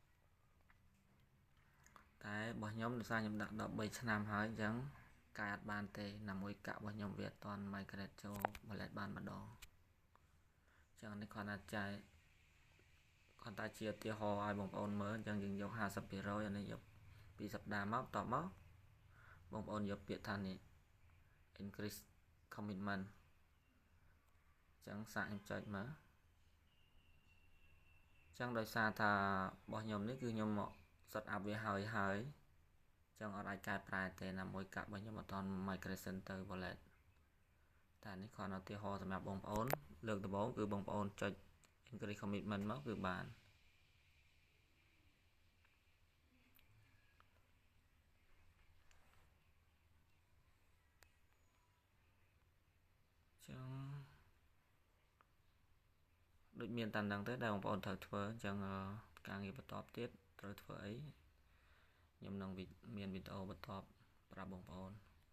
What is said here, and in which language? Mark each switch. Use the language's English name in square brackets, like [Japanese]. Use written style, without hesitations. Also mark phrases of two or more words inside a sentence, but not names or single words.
[Khmer] តែរបស់ខ្ញុំដោយសារខ្ញុំដាក់13ឆ្នាំហើយអញ្ចឹងកាយអត់បានទេណាមួយកាក់របស់ខ្ញុំវាអត់ទាន់ migrate ចូល wallet បានម្ដងអញ្ចឹងនេះគ្រាន់តែជាឧទាហរណ៍ឲ្យបងប្អូនមើលអញ្ចឹងយើងយក 50% អានេះយក2សប្តាហ៍មកតបមកបងប្អូនយកពាក្យថានេះ [English] increase commitment [Khmer] អញ្ចឹងសាកខ្ញុំចុចមើល អញ្ចឹងដោយសារថារបស់ខ្ញុំនេះគឺខ្ញុំមក [English] set up [Khmer] វាហើយអញ្ចឹងអ ត់អាចកែប្រែទេណាមួយកាក់របស់ខ្ញុំអត់ទាន់ migration ទៅ wallet តែនេះគ្រាន់តែឧទាហរណ៍សម្រាប់បងប្អូនលើកដំបូងគឺបងប្អូនចុច [English] increase commitment [Khmer] មកគឺបាន ចឹងដូចមានតែហ្នឹងទេដែលបងប្អូនត្រូវធ្វើអញ្ចឹងការងារបន្តទៀតត្រូវធ្វើអីខ្ញុំនឹងមានវីដេអូបន្តប្រាប់បងប្អូន